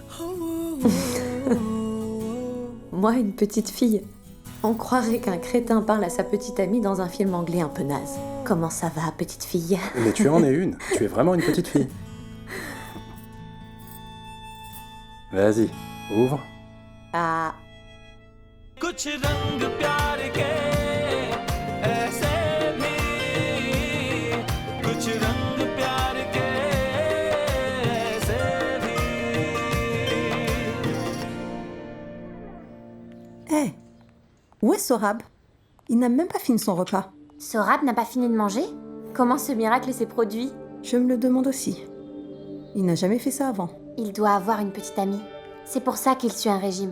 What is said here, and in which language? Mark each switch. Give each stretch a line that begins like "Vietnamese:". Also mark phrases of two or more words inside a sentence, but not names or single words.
French: Moi, une petite fille. On croirait qu'un crétin parle à sa petite amie dans un film anglais un peu naze. Comment ça va, petite fille? Mais tu en es une. Tu es vraiment une petite fille. Vas-y, ouvre. Ah.
Hindi: कुछ रंग प्यार के ऐसे भी कुछ रंग प्यार के ऐसे भी
French: Hé, où est Sorab? Il n'a même pas fini son repas. Sorab n'a pas fini de manger? Comment ce miracle s'est produit? Je me le demande aussi. Il n'a jamais fait ça avant. Il doit avoir une petite amie. C'est pour ça qu'il suit un régime.